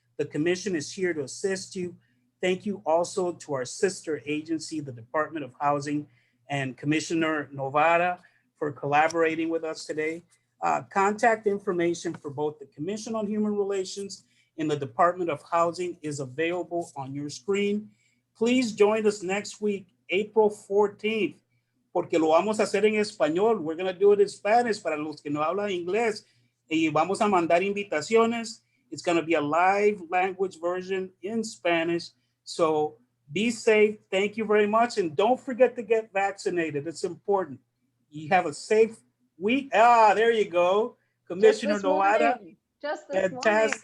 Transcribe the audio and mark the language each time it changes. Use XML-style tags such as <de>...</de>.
<en>The commission is here to assist you. Thank you also to our sister agency, the Department of Housing, and Commissioner Novara for collaborating with us today. Contact information for both the Commission on Human Relations and the Department of Housing is available on your screen. Please join us next week, April 14th.</en> <es>Porque lo vamos a hacer en español.</es> <en>We're going to do it in Spanish</en> <es>para los que no hablan inglés. Y vamos a mandar invitaciones.</es> <en>It's going to be a live language version in Spanish. So be safe. Thank you very much. And don't forget to get vaccinated. It's important. You have a safe week. There you go. Commissioner Novara. Just this fantastic.</en>